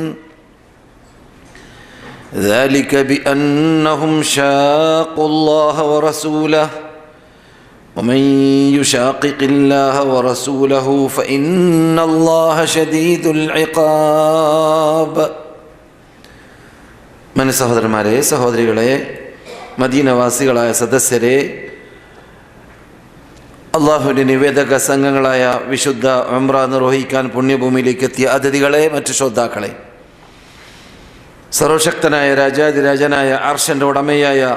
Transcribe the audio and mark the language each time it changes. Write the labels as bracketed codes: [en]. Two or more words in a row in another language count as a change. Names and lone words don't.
[ar] ذلك بأنهم شاقوا الله ورسوله ومن يشاقق الله ورسوله فإن الله شديد العقاب. [ml] من സഹോദരന്മാരെ, സഹോദരികളെ, മദീനവാസികളായ സദസ്യരെ, അള്ളാഹുവിൻ്റെ നിവേദക സംഘങ്ങളായ വിശുദ്ധ ഉംറ നിർവഹിക്കാൻ പുണ്യഭൂമിയിലേക്ക് എത്തിയ അതിഥികളെ, മറ്റു ശ്രോതാക്കളെ, സർവശക്തനായ രാജാതിരാജനായ അർശൻ്റെ ഉടമയായ